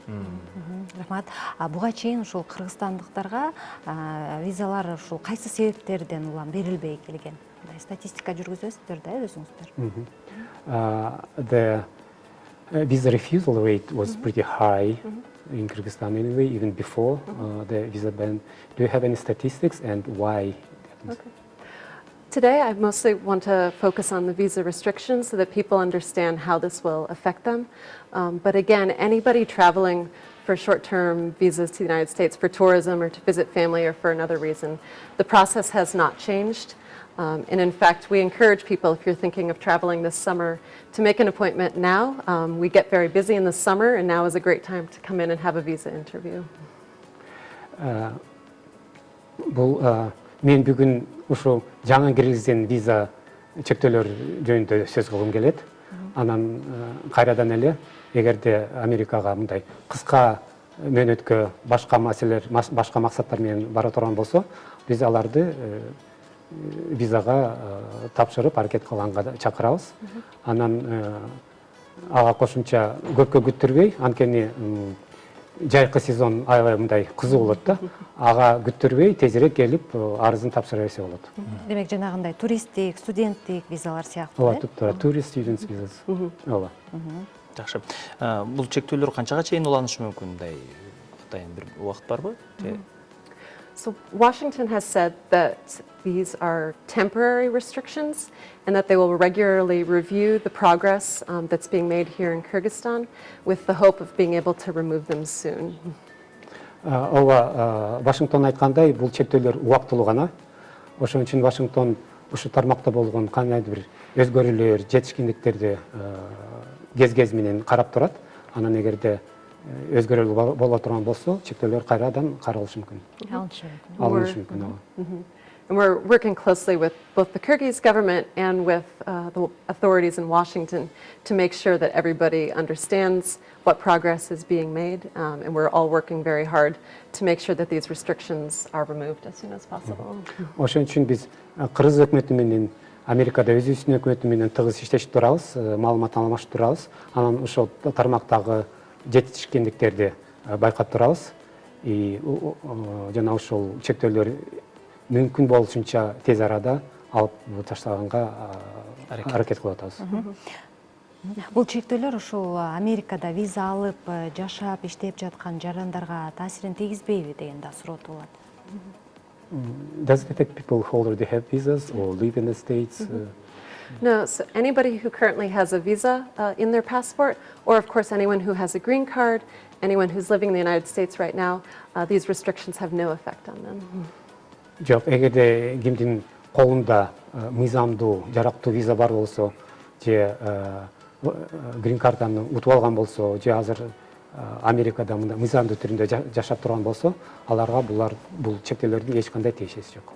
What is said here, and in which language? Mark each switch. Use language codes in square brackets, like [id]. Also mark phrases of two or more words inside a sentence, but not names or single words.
[ky] Рахмат. Буга чейин ушул кыргызстандыктарга визалар ушул кайсы себептерден улам берилбей келген? Статистика жүргүзөсүздөр да өзүңүздөр. [en] The visa refusal rate was pretty high in Kyrgyzstan anyway, even before the visa ban. Do you have any statistics and why? Okay. Today, I mostly want to focus on the visa restrictions so that people understand how this will affect them. But again, anybody traveling for short-term visas to the United States for tourism or to visit family or for another reason, the process has not changed. And in fact, we encourage people, if you're thinking of traveling this summer, to make an appointment now. We get very busy in the summer, and now is a great time to come in and have a visa interview. [ky] Мен бүгүн ушу жаңы киргизген виза чектөөлөр жөнүндө сөз кылгым келет. Анан кайрадан эле, эгерде Америкага мындай кыска мөөнөткө башка маселелер, башка максаттар менен бара турган болсо, биз аларды визага тапшырып аракет кылганга чакырабыз. Анан ага кошумча көпкө күттүрбөй, анткени жайкы сезон аябай мындай кызуу болот да. Ага күттүрбөй тезирээк келип арызын тапшыра берсе болот. Демек жанагындай туристтик, студенттик визалар сыяктуу. Ооба, туптура [en] tourist students visas. [ky] Ооба. Жакшы. Бул чектөөлөр канчага чейин уланышы мүмкүн? Мындай атайын бир убакыт барбы? [en] So Washington has said that these are temporary restrictions and that they will regularly review the progress that's being made here in Kyrgyzstan with the hope of being able to remove them soon. [ky] ооба Вашингтон айткандай бул чектөөлөр убактылуу гана. Ошон үчүн Вашингтон ушу тармакта болгон кандайдыр бир өзгөрүүлөр, жетишкиндиктерди кез менен карап турат. Анан эгерде өзгөрүү боло турган болсо, чектөөлөр кайрадан каралышы мүмкүн. Алынышы мүмкүн. [en] And we're working closely with both the Kyrgyz government and with the authorities in Washington to make sure that everybody understands what progress is being made. And we're all working very hard to make sure that these restrictions are removed as soon as possible. [ky] Ошон үчүн биз Кыргыз өкмөтү менен Америкада өзүбүздүн өкмөтү менен тыгыз иштешип турабыз, маалымат алмашып турабыз. Анан ошол тармактагы жетишкиндиктерди байкап турабыз. Жана ошол чектөөлөр мүмкүн болушунча тез арада алып таштаганга аракет кылып атабыз. Бул чектөөлөр ушул Америкада виза алып жашап иштеп жаткан жарандарга таасирин тийгизбейби деген да суроо туулат. [en] Does it affect people who already have visas or live in the States? No, so anybody who currently has a visa in their passport, or of course anyone who has a green card, anyone who's living in the United States right now, these restrictions have no effect on them. [ky] Жок, эгерде кимдин колунда мыйзамдуу, жарактуу виза бар болсо, же грин картаны утуп алган болсо, же азыр Америкада мындай мыйзамдуу түрүндө жашап турган болсо, аларга бул чектөөлөрдүн эч кандай тиешеси жок.